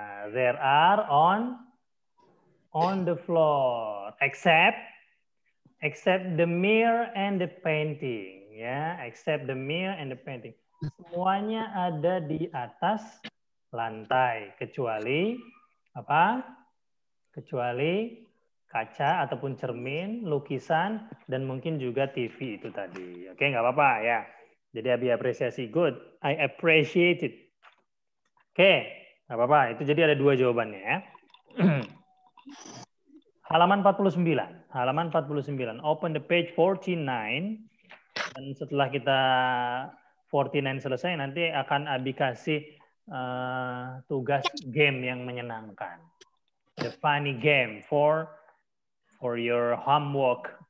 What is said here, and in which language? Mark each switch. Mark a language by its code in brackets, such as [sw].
[en] There are on the floor, except the mirror and the painting. Ya, except the mirror and the painting. [id] Semuanya ada di atas lantai kecuali apa? Kecuali kaca ataupun cermin, lukisan, dan mungkin juga TV itu tadi. Oke, nggak apa-apa ya. Jadi Abi apresiasi. [en] Good. I appreciate it. [id] Oke, nggak apa-apa. Itu jadi ada dua jawabannya ya. Halaman 49. Halaman 49. [en] Open the page 49. [id] Dan setelah kita 49 selesai, nanti akan Abi kasih tugas game yang menyenangkan. [en] The funny game for your homework.